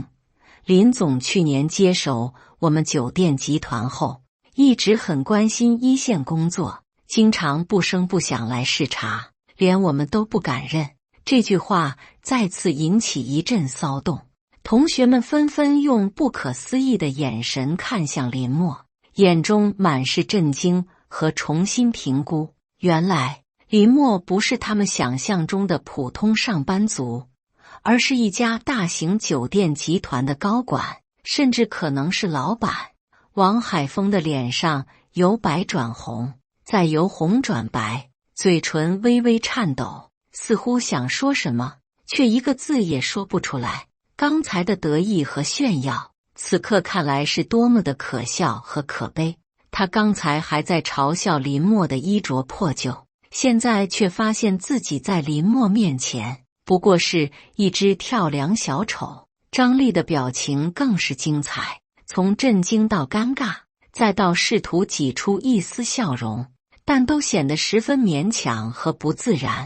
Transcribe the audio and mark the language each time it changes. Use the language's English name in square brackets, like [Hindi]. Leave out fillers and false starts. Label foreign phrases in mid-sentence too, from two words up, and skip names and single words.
[Chinese] 林總去年接手我們酒店集團後，一直很關心一線工作，經常不聲不響來視察，連我們都不敢認。這句話再次引起一陣騷動，同學們紛紛用不可思議的眼神看向林默，眼中滿是震驚和重新評估。原來林默不是他們想象中的普通上班族，而是一家大型酒店集團的高管，甚至可能是老闆。王海峰的臉上由白轉紅，再由紅轉白，嘴唇微微顫抖，似乎想說什麼，卻一個字也說不出來。剛才的得意和炫耀，此刻看來是多麼的可笑和可悲。他剛才還在嘲笑林默的衣着破舊，現在卻發現自己在林默面前不過是一隻跳梁小丑。張麗的表情更是精彩，從震驚到尷尬，再到試圖擠出一絲笑容，但都顯得十分勉強和不自然。